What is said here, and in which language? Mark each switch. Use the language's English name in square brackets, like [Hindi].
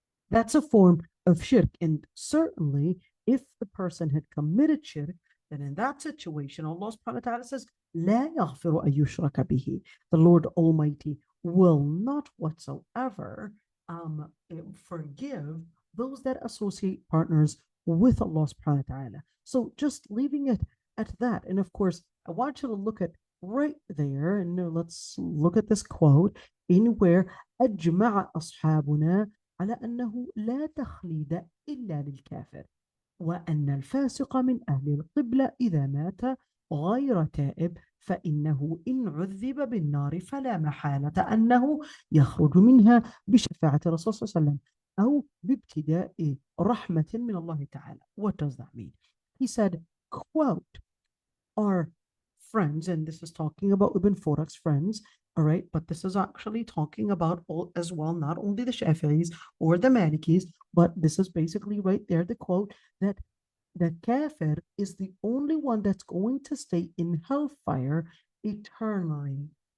[English] That's a form of shirk. And certainly, if the person had committed shirk, then in that situation, Allah subhanahu wa ta'ala says, [Arabic] لا يغفر أن يشرك به. [English] The Lord Almighty will not whatsoever forgive those that associate partners with Allah subhanahu wa ta'ala. So just leaving it at that. And of course, I want you to look at right there, and let's look at this quote in where [Arabic] أجمع أصحابنا على أنه لا تخليد إلا للكافر وأن الفاسق من أهل القبلة إذا مات غير تائب فإنه إن عذب بالنار فلا محالة أنه يخرج منها بشفاعة الرسول صلى الله عليه وسلم أو بابتداء رحمة من الله تعالى. [English] What does that mean? He said, quote, our friends, and this is talking about Ibn Furak's friends, all right, but this is actually talking about all as well, not only the Shafi'is or the Malikis, but this is basically right there, the quote that the kafir is the only one that's going to stay in hellfire eternally.